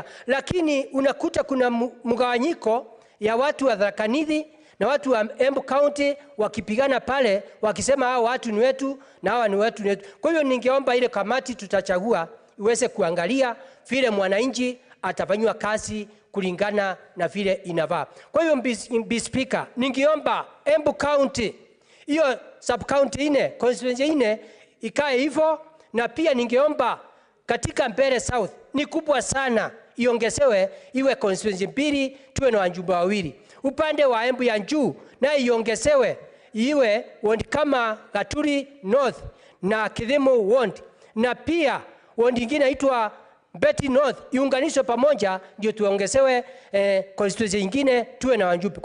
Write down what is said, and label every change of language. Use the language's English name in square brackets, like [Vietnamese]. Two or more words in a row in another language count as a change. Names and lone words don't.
[Swahili] Lakini unakuta kuna mgawanyiko ya watu wa Tharaka Nithi na watu wa Embu County wakipigana pale, wakisema hao watu ni wetu na hawa ni wetu. Kwa hiyo ningeomba ile kamati tutachagua iweze kuangalia vile mwananchi atafanywa kazi kulingana na vile inafaa. Kwa hiyo Mr. Speaker, ningeomba Embu County, hiyo [English] sub county [Swahili] ine, constituency ine ikae hivyo, na pia ningeomba katika Mbeere South ni kubwa sana, iongezewe iwe constituency 2, tuwe na wajumbe 2. Upande wa Embu ya juu na iongezewe iwe ward kama Gaturi North na Kidhimu ward, na pia ward nyingine inaitwa Beti North iunganishwe pamoja, ndio tuongezewe constituency nyingine tuwe na wajumbe.